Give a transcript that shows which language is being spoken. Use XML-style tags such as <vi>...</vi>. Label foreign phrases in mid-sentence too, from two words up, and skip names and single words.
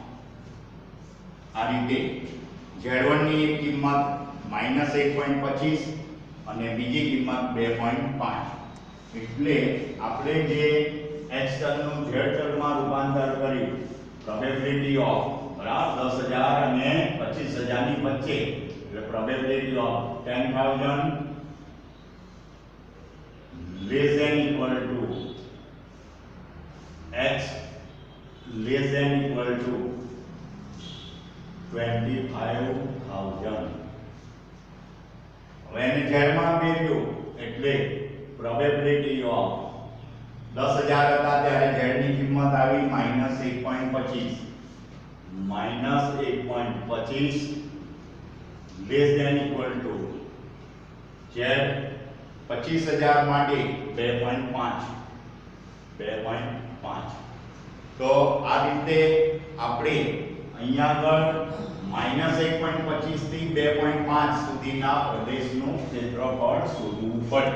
<gu>આ રીતે z1 ની એક કિંમત -1.25 અને બીજી કિંમત 2.5. એટલે આપણે જે x ચલનું z ચલમાં રૂપાંતર કર્યું,</gu> <en>probability of</en> <gu>બરાબર 10000 અને 25000 ની વચ્ચે, એટલે</gu> <en>probability of</en> <gu>10000</gu> <en>less than equal to x less than equal to 25000.</en> <gu>હવે એને z માં ફેરવ્યું એટલે</gu> <en>probability of</en> <gu>10000 હતા ત્યારે z ની કિંમત આવી -1.25.</gu> <en>-1.25 less than equal to z 25000 માટે 2.5.</en> <gu>તો આ રીતે આપણે અહીંયા આગળ -1.25 થી 2.5 સુધીના પ્રદેશનું ક્ષેત્રફળ શોધવું પડે.</gu>